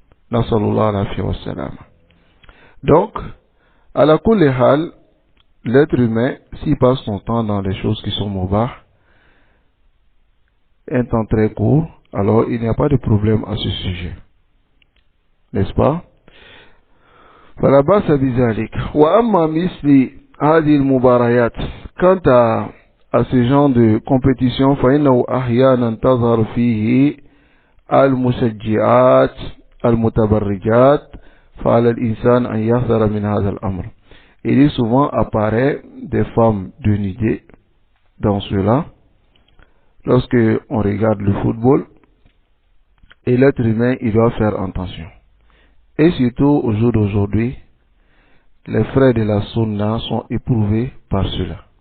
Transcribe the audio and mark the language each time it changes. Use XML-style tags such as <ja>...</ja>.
<fr>Nasallallahu alayhi wa sallam. Donc, à la</fr> <ar>kulli hal,</ar> <fr>l'être humain, s'il passe son temps dans les choses qui sont mubah, un temps très court, alors il n'y a pas de problème à ce sujet. N'est-ce pas?</fr> <ar>فلا بأس بذلك. وأما مثل هذه المباريات,</ar> <fr>quant à ce genre de compétition,</fr> <ar>فإنه أحيانا تظهر فيه المشجعات المتبرجات فعلى الإنسان أن يحذر من هذا الأمر.</ar> <fr>Il est souvent apparaît des femmes dénudées dans cela lorsque on regarde le football, et l'être humain il doit faire attention. Et surtout au jour d'aujourd'hui, les frères de la sunna sont éprouvés par cela.</fr>